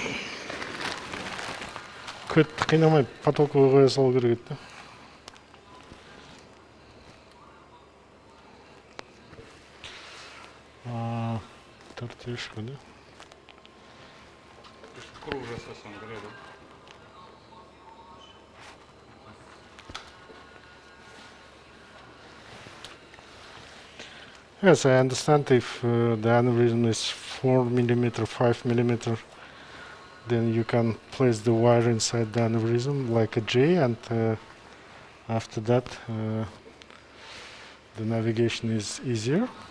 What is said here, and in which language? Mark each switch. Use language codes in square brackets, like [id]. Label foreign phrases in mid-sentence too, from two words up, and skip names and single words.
[kk] Көтті қинамай потолкқа қоя салу керек еді. [ru] Тартешка, да? [kk] Круг жасасаң кіреді. [en] Yes, I understand if the aneurysm is 4 mm, 5 mm, then you can place the wire inside the aneurysm like a J, and after that the navigation is easier.